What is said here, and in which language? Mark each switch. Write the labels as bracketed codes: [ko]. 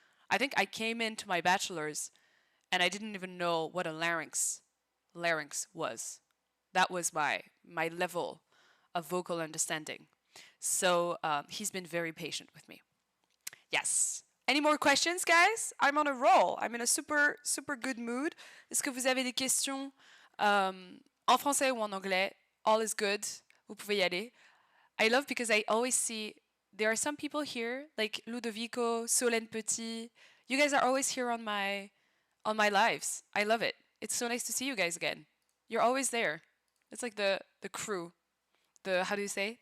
[en] I think I came into my bachelor's and I didn't even know what a larynx was. That was my level of vocal understanding. So he's been very patient with me. Yes. Any more questions, guys? I'm on a roll. I'm in a super super good mood. [fr] Est-ce que vous avez des questions en français ou en anglais? [en] All is good. [fr] Vous pouvez y aller. [en] I love because I always see there are some people here like Ludovico, Solène Petit. You guys are always here on my lives. I love it. It's so nice to see you guys again. You're always there. It's like the crew. The how do you say?